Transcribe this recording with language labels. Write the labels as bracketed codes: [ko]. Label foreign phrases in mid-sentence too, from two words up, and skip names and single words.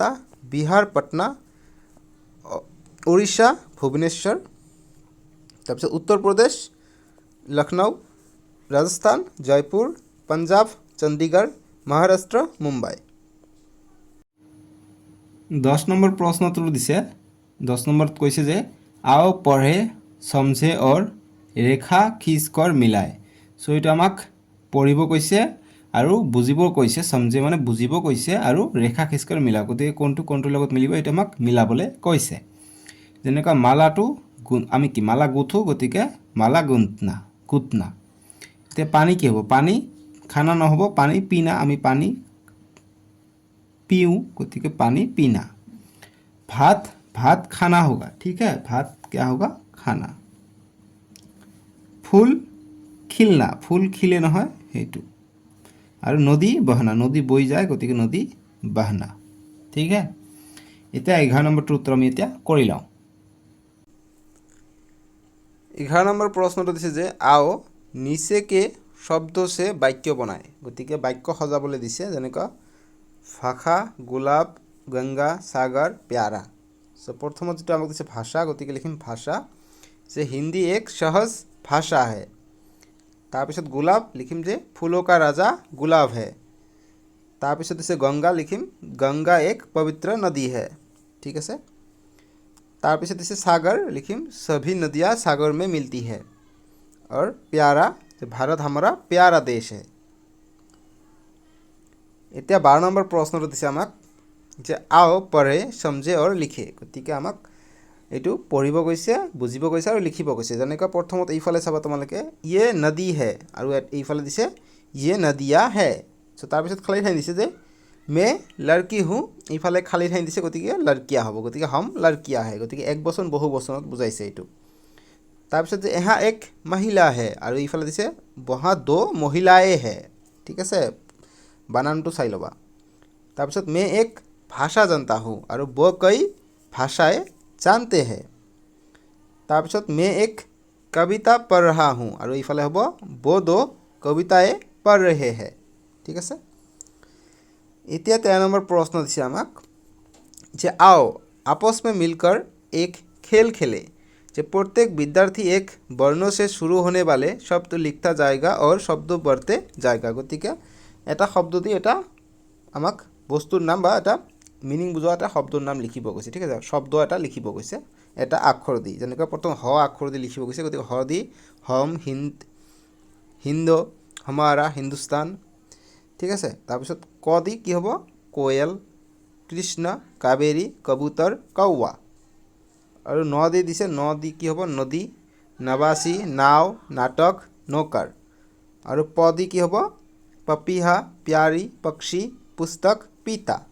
[as] বিহাৰ, পাটনা। উৰিষ্যা, ভুৱনেশ্বৰ। তাৰপিছত উত্তৰ প্ৰদেশ, লক্ষ্ণৌ। ৰাজস্থান, জয়পুৰ। পঞ্জাৱ, চণ্ডীগড়। মহাৰাষ্ট্ৰ, মুম্বাই। 10 নম্বৰ প্ৰশ্নটো দিছে। 10 নম্বৰত কৈছে যে [hi] आओ पढ़े समझे और रेखा खींच कर मिलाए। [as] চ' এইটো আমাক পঢ়িব কৈছে আৰু বুজিব কৈছে। সমঝে মানে বুজিব কৈছে আৰু ৰেখা খিচ কৰি মিলাও। গতিকে কোনটো কোনটোৰ লগত মিলিব এইটো আমাক মিলাবলৈ কৈছে। যেনেকুৱা মালাটো আমি কি মালা গুঠো, গতিকে মালা গুন্থনা, গুঠনা। এতিয়া পানী কি হ'ব? [hi] पानी खाना [as] নহ'ব, [hi] पानी पीना। [as] আমি পানী [hi] पीऊँ, गतिके पानी पीना। भात, भात खाना होगा, ठीक है, भात क्या होगा? खाना। फूल खिलना, फूल खिले [as] নহয় সেইটো। আৰু [hi] नदी बहना, [as] নদী বৈ যায় গতিকে [hi] नदी बहना। [as] ঠিক है। এতিয়া 11 নম্বৰটোৰ উত্তৰ আমি এতিয়া কৰি লওঁ। 11 নম্বৰ প্ৰশ্নটো দিছে যে [hi] आओ नीचे के शब्दों से [as] বাক্য বনায়। গতিকে বাক্য সজাবলৈ দিছে, যেনেকুৱা ভাষা, গোলাপ, গংগা, সাগৰ, প্যাৰা। সো প্ৰথমত যেটা আমাক দিছে ভাষা, গতিকে লিখিম ভাষা, যে হিন্दी [hi] एक सहज भाषा है। [as] তাৰপিছত গোলাপ লিখিম যে [hi] फूलों का राजा गुलाब है। [as] তাৰপিছত দিছে গংগা, লিখিম [hi] गंगा एक पवित्र नदी है। [as] ঠিক আছে। তাৰপিছত দিছে [hi] सागर, लिखिम सभी नदियाँ सागर में मिलती है। और प्यारा, भारत हमारा प्यारा देश है। [as] এতিয়া 12 নম্বৰ প্ৰশ্নটো দিছে আমাক যে [hi] आओ पढ़े समझे और लिखे। [as] গতিকে আমাক এইটো পঢ়িব কৈছে, বুজিব কৈছে আৰু লিখিব কৈছে। যেনেকৈ প্ৰথমত এইফালে চাবা তোমালোকে [hi] ये नदी है [as] আৰু এইফালে দিছে [hi] ये नदियाँ है। [as] সো তাৰপিছত খালী ঠাই দিছে যে [hi] मैं लड़की हूँ, [as] এইফালে খালী ঠাই দিছে গতিকে लड़कियाँ হ'ব। [hi] গতিকে हम लड़कियाँ है, [as] গতিকে এক বচন বহু বচনত বুজাইছে এইটো। তাৰপিছত যে [hi] यहाँ एक महिला है [as] আৰু এইফালে দিছে [hi] वहाँ दो महिलाएं है। [as] ঠিক আছে, বানানটো চাই ল'বা। তাৰপিছত [hi] मैं एक भाषा जानता हूँ আৰু वो कई भाषाएं जानते हैं। তাৰপিছত मैं एक कविता पढ़ रहा हूँ [as] আৰু এইফালে হ'ব [hi] वो दो कविताएं पढ़ रहे हैं। [as] ঠিক আছে। এতিয়া 13 নম্বৰ প্ৰশ্ন দিছে আমাক যে [hi] आओ आपस में मिलकर एक खेल खेले। যে प्रत्येक विद्यार्थी एक वर्णों से शुरू होने वाले शब्द लिखता जाएगा और शब्द बढ़ते जाएगा। [as] গতিকে এটা শব্দ দি এটা আমাক বস্তুৰ নাম বা এটা মিনিং বুজোৱা এটা শব্দৰ নাম লিখিব কৈছে। ঠিক আছে, শব্দ এটা লিখিব কৈছে এটা আখৰ দি। যেনেকৈ প্ৰথম হ আখৰ দি লিখিব কৈছে, গতিকে হ দি হম, হিন্দ, [hi] हमारा, हिंदुस्तान। [as] ঠিক আছে। তাৰপিছত ক দি কি হ'ব কোয়েল, কৃষ্ণ, কাবেৰী, কবুতৰ, কৌৱা। আৰু ন দি দিছে ন দি কি হ'ব নদী, নবাসী, নাও, নাটক, নৌকাৰ। আৰু প দি কি হ'ব [hi] पपीहा, प्यारी, पक्षी, पुस्तक, पिता।